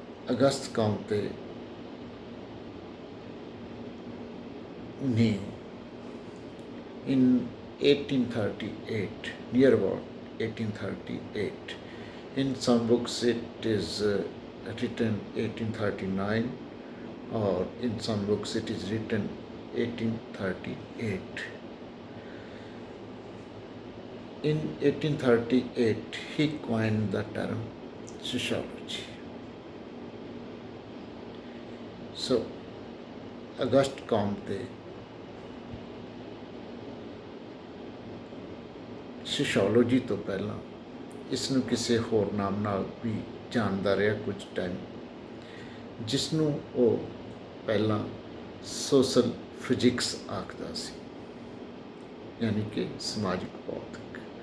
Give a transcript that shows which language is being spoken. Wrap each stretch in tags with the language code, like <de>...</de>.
<en>August Comte ਨੇ in 1838, near about 1838. In some books it is written 1839, or in some books it is written 1838. In 1838 he coined the term sociology.</en> <pa>So August Comte sociology ਤੋਂ ਪਹਿਲਾਂ ਇਸ ਨੂੰ ਕਿਸੇ ਹੋਰ ਨਾਮ ਨਾਲ ਵੀ ਜਾਣਦਾ ਰਿਹਾ ਕੁਝ ਟਾਈਮ, ਜਿਸ ਨੂੰ ਉਹ ਪਹਿਲਾਂ ਸੋਸ਼ਲ ਫਿਜ਼ਿਕਸ ਆਖਦਾ ਸੀ, ਯਾਨੀ ਕਿ ਸਮਾਜਿਕ ਭੌਤਿਕ।</pa>